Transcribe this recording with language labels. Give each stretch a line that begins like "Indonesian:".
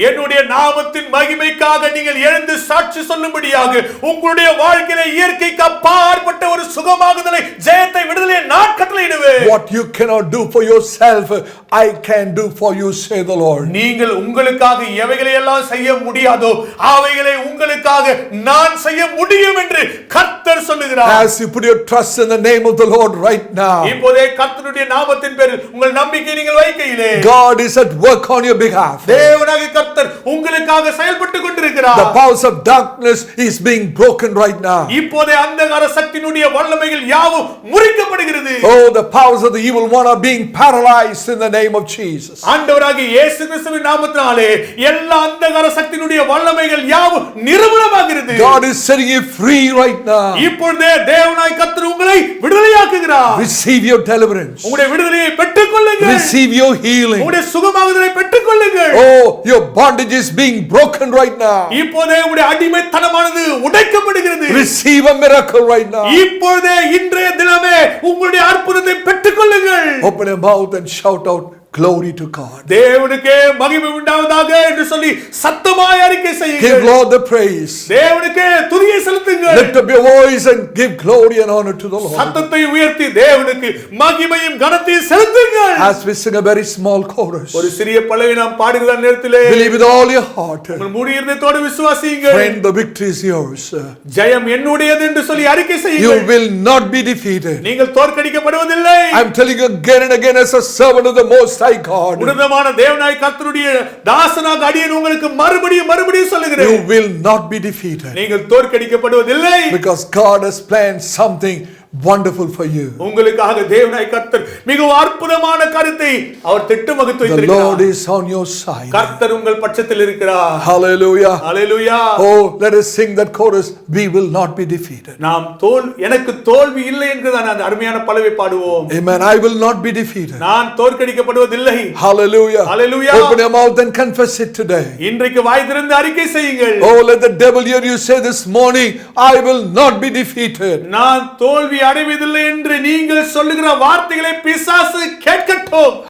Tamil: என்னுடைய நாமத்தின் மகிமைக்காக நீங்கள் எழுந்து சாட்சி சொல்லும்படியாக உங்களுடைய வாழ்க்கையிலே இயற்கைக்கு அப்பாற்பட்ட ஒரு சுகமாகுதலை, ஜெயத்தை, விடுதலையை நான் கட்டளையிடுவேன்.
English: What you cannot do for yourself, I can do for you, say the Lord.
Tamil: நீங்கள் உங்களுக்காக எவைகளை எல்லாம் செய்ய முடியாதோ அவைகளை உங்களுக்காக நான் செய்ய முடியும் என்று கர்த்தர் சொல்லுகிறார்.
English: As you put your trust in the name of the Lord right now,
Tamil: இப்போதே கர்த்தருடைய நாமத்தின் பேரில் உங்கள் நம்பிக்கை நீங்கள் வைக்கையிலே
English: God is at work on your behalf.
Tamil: தேவனாகிய கர்த்தர் உங்களுக்காக செயல்பட்டு கொண்டிருக்கிறார்.
English: The powers of darkness is being broken right now.
Tamil: இப்போதே அந்தகார சக்தியினுடைய வல்லமைகள் யாவும் முறிக்கப்படுகிறது.
English: Oh, the powers of the evil one are being paralyzed in the name of Jesus.
Tamil: ஆண்டவராகிய இயேசு கிறிஸ்துவின் நாமத்தினாலே எல்லா அந்தகார சக்தியினுடைய வல்லமைகள் யாவும் நிர்மூலமாகிறது.
English: God is setting you free right now.
Tamil: இப்பொழுதே தேவனாய் கர்த்தர் உங்களை விடுதலையாக்குகிறார்.
English: Receive your deliverance.
Tamil: உங்களுடைய விடுதலையை பெற்றுக்கொள்ளுங்கள்.
English: Receive your healing.
Tamil: உங்களுடைய சுகமாகுதலை பெற்றுக்கொள்ளுங்கள்.
English: Oh, your bondage is being broken right now.
Tamil: இப்போதே உங்களுடைய அடிமைத்தனமானது உடைக்கப்படுகிறது.
English: Receive a miracle right now.
Tamil: இப்பொழுதே இன்றைய தினமே உங்களுடைய அற்புதத்தை பெற்றுக்கொள்ளுங்கள்.
English: Open your mouth and shout out, glory to God.
Tamil: தேவனுக்கே மகிமை உண்டாவதாக என்று சொல்லி சத்தமாய் அறிக்கை
English: Give
Tamil: செய்யுங்கள்.
English: Lord the praise.
Tamil: தேவனுக்கே துதியை செலுத்துங்கள்.
English: Lift up your voice and give glory and honor to the Lord.
Tamil: சத்தத்தை உயர்த்தி தேவனுக்கு மகிமையும் கனத்தையும் செலுத்துங்கள்.
English: As we sing a very small chorus,
Tamil: ஒரு சிறிய பல்லவி நாம் பாடுகிற நேரத்திலே
English: believe with all your heart.
Tamil: உங்கள் முழு இதயத்தோடு விசுவாசியுங்கள்.
English: Friend, the victory is yours.
Tamil: ஜெயம் என்னுடையது என்று சொல்லி அறிக்கை
English: You
Tamil: செய்யுங்கள்.
English: will not be defeated.
Tamil: நீங்கள் தோற்கடிக்கப்படுவதில்லை.
English: I'm telling you again and again as a servant of the Most High God.
Tamil: உன்னதமான தேவனாய் கர்த்தருடைய தாசனாக அடியேன் உங்களுக்கு மறுபடியும் சொல்லுகிறேன்.
English: You will not be defeated.
Tamil: நீங்கள் தோற்கடிக்கப்படுவதில்லை.
English: Because God has planned something wonderful for you.
Tamil: உங்களுக்காக தேவனாய் கர்த்தர் மிகவும் அற்புதமான கருத்தை அவர் திட்டம் வகுத்து
English: The Lord
Tamil: வைத்திருக்கிறார்.
English: is on your side.
Tamil: கர்த்தர் உங்கள் பட்சத்தில் இருக்கிறார்.
English: Hallelujah.
Tamil: Hallelujah.
English: Oh, let us sing that chorus. We will not be defeated.
Tamil: நாம் எனக்கு தோல்வி இல்லை என்கிறதான அந்த அருமையான பல்லவி பாடுவோம்.
English: Amen. I will not be defeated.
Tamil: நான் தோற்கடிக்கப்படுவதில்லை.
English: Hallelujah. Hallelujah. Open your mouth and confess it today.
Tamil: இன்றைக்கு வாய் திறந்து அறிக்கை செய்யுங்கள்.
English: Oh, let the devil hear you say this morning, I will not be defeated.
Tamil: நான் தோல்வி அடைவதில்லை என்று நீங்கள் சொல்லுகிற வார்த்தைகளை பிசாசு கேட்கட்டும்.